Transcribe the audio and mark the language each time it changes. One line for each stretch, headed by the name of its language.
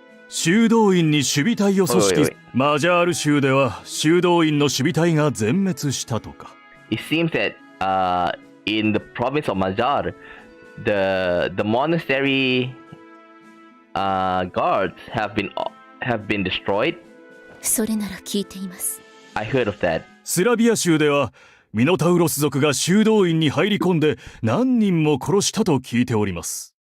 Japanese: 修道院に守備隊を組織、マジャール州では修道院の守備隊が全滅したとか。
English: It seems that in the province of Majar, the monastery guards have been destroyed.
Japanese: それなら聞いています。
English: I heard of that.
Japanese: スラビア州ではミノタウロス族が修道院に入り込んで何人も殺したと聞いております。